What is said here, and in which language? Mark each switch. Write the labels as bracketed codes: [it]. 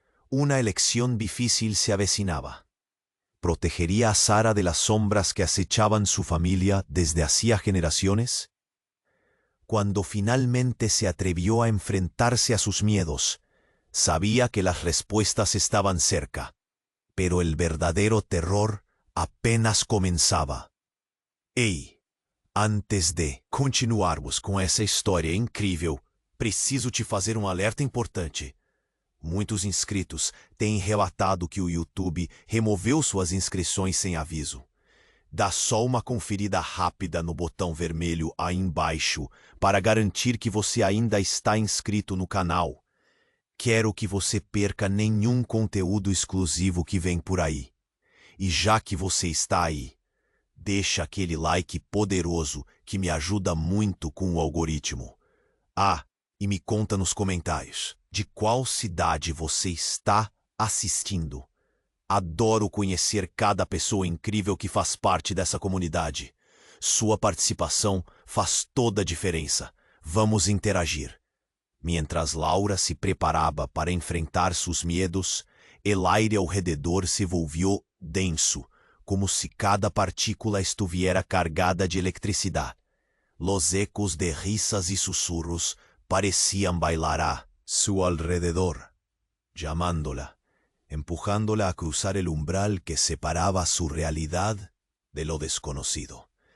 [es] Una elección difícil se avecinaba. ¿Protegería a Sara de las sombras que acechaban su familia desde hacía generaciones? Cuando finalmente se atrevió a enfrentarse a sus miedos, sabía que las respuestas estaban cerca, pero el verdadero terror apenas comenzaba. [pt] Ei, antes de continuarmos com essa história incrível, preciso te fazer um alerta importante. Muitos inscritos têm relatado que o YouTube removeu suas inscrições sem aviso. Dá só uma conferida rápida no botão vermelho aí embaixo para garantir que você ainda está inscrito no canal. Quero que você perca nenhum conteúdo exclusivo que vem por aí. E já que você está aí, deixa aquele like poderoso que me ajuda muito com o algoritmo. Ah, e me conta nos comentários de qual cidade você está assistindo. Adoro conhecer cada pessoa incrível que faz parte dessa comunidade. Sua participação faz toda a diferença. Vamos interagir. [es] Mientras Laura se preparaba para enfrentar sus miedos, el aire [pt] ao rededor [es] se volvió denso, como si cada partícula estuviera cargada de electricidad. Los ecos de risas y susurros parecían bailar a su alrededor, llamándola, empujándola a cruzar el umbral que separaba su realidad de lo desconocido.